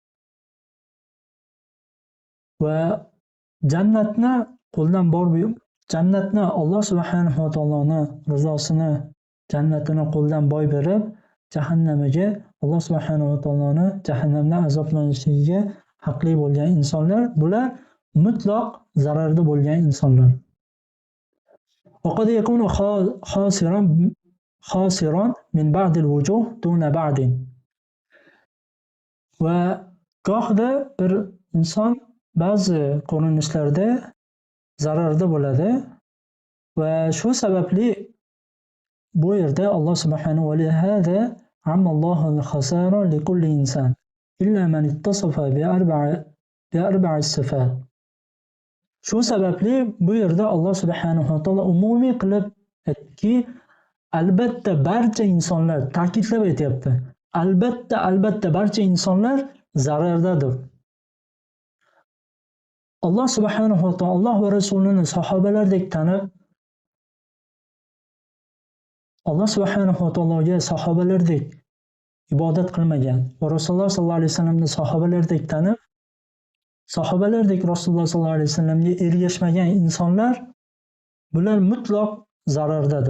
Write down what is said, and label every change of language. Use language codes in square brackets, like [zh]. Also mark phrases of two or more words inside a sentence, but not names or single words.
[uz] Va jannatni qo'ldan jannatni Alloh subhanahu va taoloning rizosini, jannatini qo'ldan boy berib, jahannamiga, Alloh subhanahu va taoloning jahannamda azoblanishligiga haqli bo'lgan insonlar, bular mutlaq zararda bo'lgan insonlar. [ar] وقد يكون خاسرا من بعض الوجوه دون بعض. [uz] Va gohida bir inson ba'zi ko'rinishlarda zararda bo'ladi va shu sababli bu yerda Alloh subhanahu va [ar] لهذا عمم الله الخسارة لكل إنسان إلا من اتصف بأربع صفات. [uz] Shu sababli bu yerda Alloh subhanahu va taolo umumiy qilib aytdiki, albatta barcha insonlar, ta'kidlab aytyapti. Albatta barcha insonlar zarardadir. Alloh subhanahu va taolo Alloh va Rasulini sahobalardek tanib, Alloh subhanahu va taologa sahobalardek ibodat qilmagan va Rasululloh sollallohu alayhi vasallamni sahobalardek tanib, sahobalardek Rasululloh sollallohu alayhi vasallamga ergashmagan insonlar bular mutlaq zarardadir.